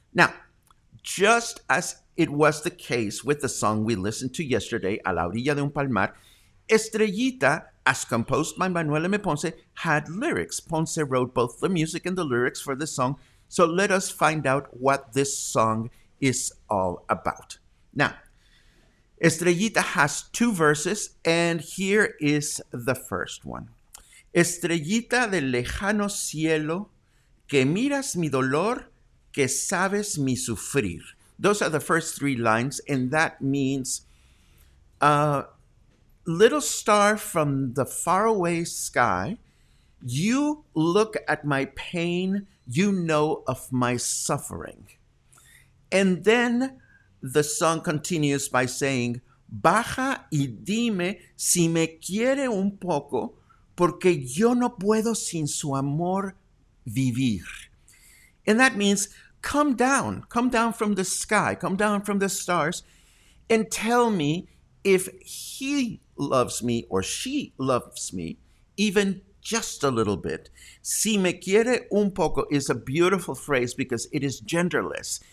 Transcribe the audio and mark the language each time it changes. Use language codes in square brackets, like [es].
[en] Now, just as it was the case with the song we listened to yesterday, A la orilla de un palmar, Estrellita, as composed by Manuel Ponce, had lyrics. Ponce wrote both the music and the lyrics for the song. So let us find out what this song is all about. Now, Estrellita has 2 verses, and here is the first one. [es] Estrellita del lejano cielo, que miras mi dolor, que sabes mi sufrir. [en] Those are the first 3 lines, and that means, little star from the faraway sky, you look at my pain, you know of my suffering. And then the song continues by saying, [es] baja y dime si me quiere un poco, porque yo no puedo sin su amor vivir. [en] And that means come down from the sky, come down from the stars, and tell me if he loves me or she loves me, even just a little bit. [es] Si me quiere un poco [en] is a beautiful phrase because it is genderless.